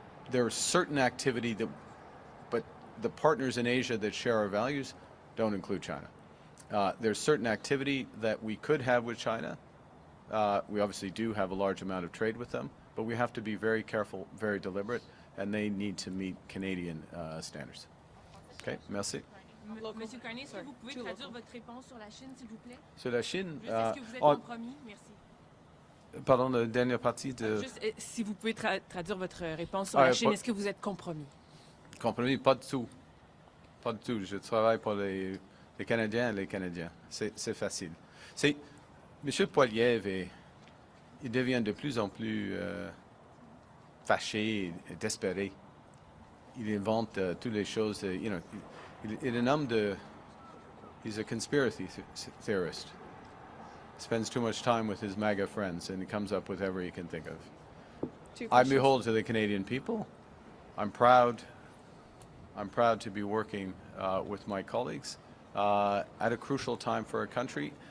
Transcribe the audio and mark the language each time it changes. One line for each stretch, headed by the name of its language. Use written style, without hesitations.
English: There is certain activity that, but the partners in Asia that share our values don't include China. There's certain activity that we could have with China. We obviously do have a large amount of trade with them, but we have to be very careful, very deliberate, and they need to meet Canadian standards.
French: Okay, merci. Monsieur Carney, est-ce que vous pouvez traduire votre réponse sur la Chine, s'il vous plaît? Sur la Chine, Est-ce que vous êtes compromis? Merci. pardon, la dernière partie de... Juste, si vous pouvez traduire votre réponse sur la Chine, est-ce que vous êtes compromis? Compromis, pas du tout. Pas du tout. Je travaille pour les Canadiens et les Canadiens. C'est facile. M. Poilievre, il devient de plus en plus fâché et désespéré. Il invente toutes les choses. Il est un homme de...
English: He's a conspiracy theorist. Spends too much time with his MAGA friends, and he comes up with whatever he can think of. I'm beholden to the Canadian people. I'm proud to be working with my colleagues at a crucial time for our country.